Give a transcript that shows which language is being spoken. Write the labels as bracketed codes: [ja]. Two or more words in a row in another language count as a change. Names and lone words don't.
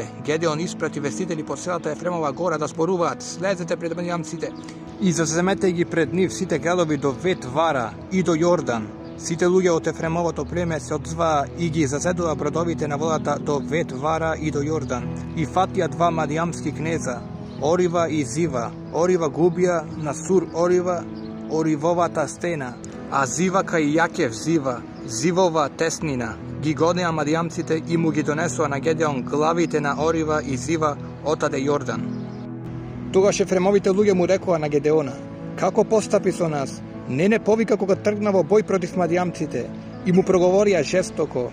[mk] Гедеон испрати вестители по селата Ефремова гора да зборуваат: слезете пред мадијамците и заземете ги пред нив сите градови до Вет Вара и до Јордан. Сите луѓе од Ефремовото племе се одзваа и ги зазедува бродовите на водата до Вет Вара и до Јордан. И фатија 2 мадијамски кнеза, Орива и Зива. Орива губија на Сур Орива, Оривовата стена, а Зива кај Јакев Зива, Зивова теснина. Ги гонеа мадијамците и му ги донесоа на Гедеон главите на Орива и Зива отаде Јордан. Тогаш Ефремовите луѓе му рекоа на Гедеона: како постапи со нас? Не повика кога тргна во бој против мадијамците, и му проговорија жестоко.